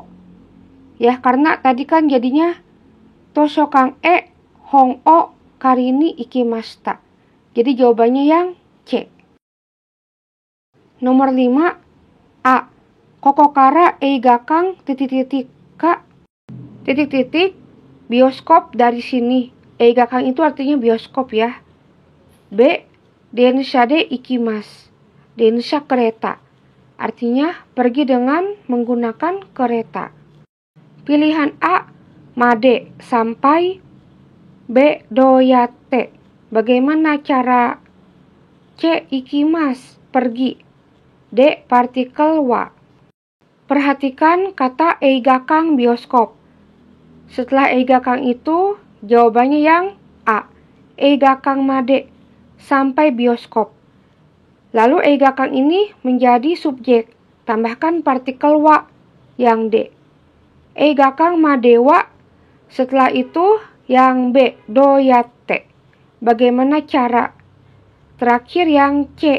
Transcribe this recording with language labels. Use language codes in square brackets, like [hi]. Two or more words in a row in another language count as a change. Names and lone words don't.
[id] Ya, karena tadi kan jadinya [ja] 図書館へ、本を借りに行きました. [id] Jadi jawabannya yang C. Nomor 5, A. [ja] ここから映画館…か... [id] bioskop dari sini. Eigakan itu artinya bioskop ya. B. [ja] 電車で行きます. [id] Densha kereta. Artinya pergi dengan menggunakan kereta. Pilihan A. Made, sampai. B. Doyate, bagaimana cara. C. Ikimasu, pergi. D. Partikel wa. Perhatikan kata eigakan bioskop. Setelah eigakan itu, jawabannya yang A. [ja] 映画館まで, [id] sampai bioskop. Lalu eigakan ini menjadi subjek. Tambahkan partikel wa, yang D. [ja] 映画館までは. [id] Setelah itu, yang B. Doyate, bagaimana cara. Terakhir yang C.